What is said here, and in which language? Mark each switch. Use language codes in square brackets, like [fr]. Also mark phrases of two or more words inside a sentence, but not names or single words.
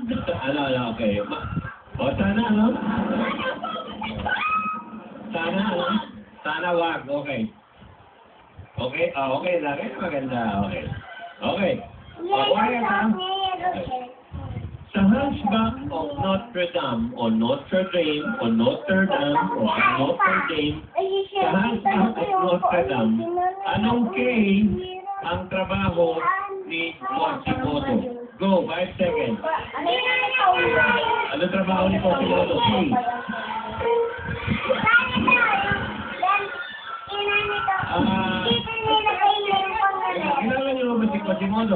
[tl] Okay. Sana, ano? Sana wag, okay. Okay, okay na. Kaya maganda, okay. Okay. Quiet, ha? Sa Hunchback of Notre Dame, o Notre Dame, o Notre Dame, o Notre Dame, sa Hunchback of Notre Dame, anong K ang trabaho ni Quasimodo? [en] Go, 5 seconds. [tl] Ano trabaho ni Quasimodo? K. Kilala niyo ba si Quasimodo?